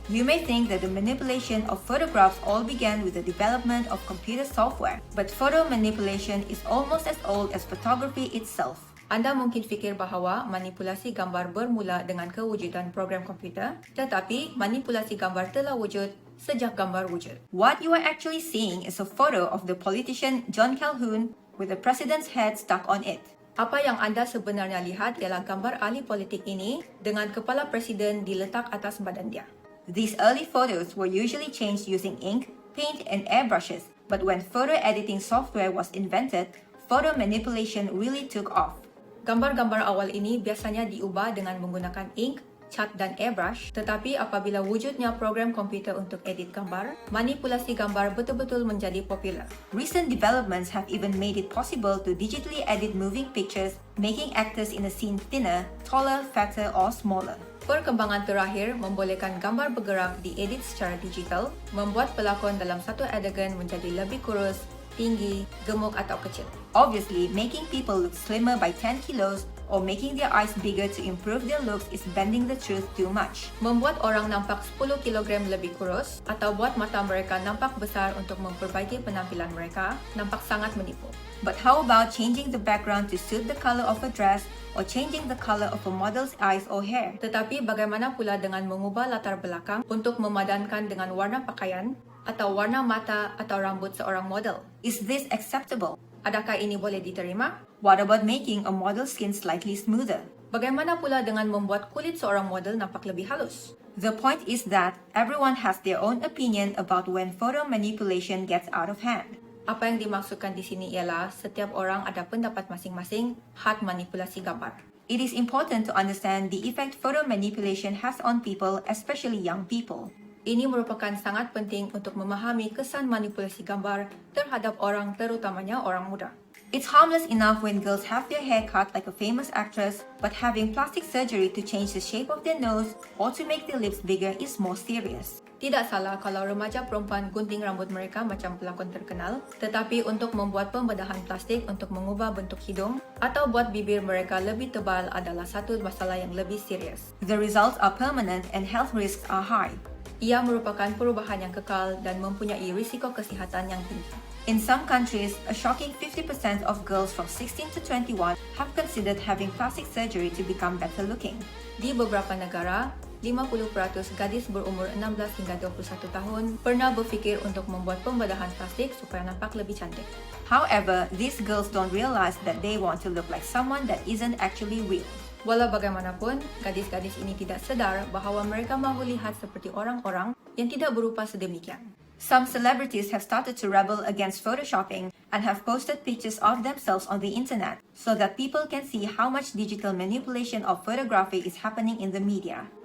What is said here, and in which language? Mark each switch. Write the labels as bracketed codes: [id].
[en] You may think that the manipulation of photographs all began with the development of computer software, but photo manipulation is almost as old as photography itself. [ms] Anda mungkin fikir bahawa manipulasi gambar bermula dengan kewujudan program komputer, tetapi manipulasi gambar telah wujud sejak gambar wujud. [en] What you are actually seeing is a photo of the politician John Calhoun with the president's head stuck on it. [ms] Apa yang Anda sebenarnya lihat ialah gambar ahli politik ini dengan kepala presiden diletak atas badan dia. [en] These early photos were usually changed using ink, paint, and airbrushes, but when photo editing software was invented, photo manipulation really took off. [ms] Gambar-gambar awal ini biasanya diubah dengan menggunakan ink, cat dan airbrush, tetapi apabila wujudnya program komputer untuk edit gambar, manipulasi gambar betul-betul menjadi popular. [en] Recent developments have even made it possible to digitally edit moving pictures, making actors in a scene thinner, taller, fatter, or smaller. [ms] Perkembangan terakhir membolehkan gambar bergerak diedit secara digital, membuat pelakon dalam satu adegan menjadi lebih kurus, tinggi, gemuk atau kecil. [en] Obviously, making people look slimmer by 10 kilos or making their eyes bigger to improve their looks is bending the truth too much. [ms] Membuat orang nampak 10 kilogram lebih kurus atau buat mata mereka nampak besar untuk memperbaiki penampilan mereka nampak sangat menipu. [en] But how about changing the background to suit the color of a dress or changing the color of a model's eyes or hair? [ms] Tetapi bagaimana pula dengan mengubah latar belakang untuk memadankan dengan warna pakaian atau warna mata atau rambut seorang model? [en] Is this acceptable? [ms] Adakah ini boleh diterima? [en] What about making a model's skin slightly smoother? [ms] Bagaimana pula dengan membuat kulit seorang model nampak lebih halus? [en] The point is that everyone has their own opinion about when photo manipulation gets out of hand. [ms] Apa yang dimaksudkan di sini ialah setiap orang ada pendapat masing-masing had manipulasi gambar. [en] It is important to understand the effect photo manipulation has on people, especially young people. [ms] Ini merupakan sangat penting untuk memahami kesan manipulasi gambar terhadap orang, terutamanya orang muda. [en] It's harmless enough when girls have their hair cut like a famous actress, but having plastic surgery to change the shape of their nose or to make their lips bigger is more serious. [ms] Tidak salah kalau remaja perempuan gunting rambut mereka macam pelakon terkenal, tetapi untuk membuat pembedahan plastik untuk mengubah bentuk hidung atau buat bibir mereka lebih tebal adalah satu masalah yang lebih serius. [en] The results are permanent and health risks are high. [ms] Ia merupakan perubahan yang kekal dan mempunyai risiko kesihatan yang tinggi. [en] In some countries, a shocking 50% of girls from 16 to 21 have considered having plastic surgery to become better looking. [ms] Di beberapa negara, 50% gadis berumur 16 hingga 21 tahun pernah berfikir untuk membuat pembedahan plastik supaya nampak lebih cantik. [en] However, these girls don't realize that they want to look like someone that isn't actually real. [ms] Walau bagaimanapun, gadis-gadis ini tidak sadar bahawa mereka mahu lihat seperti orang-orang yang tidak berupa sedemikian. [en] Some celebrities have started to rebel against photoshopping and have posted pictures of themselves on the internet so that people can see how much digital manipulation of photography is happening in the media.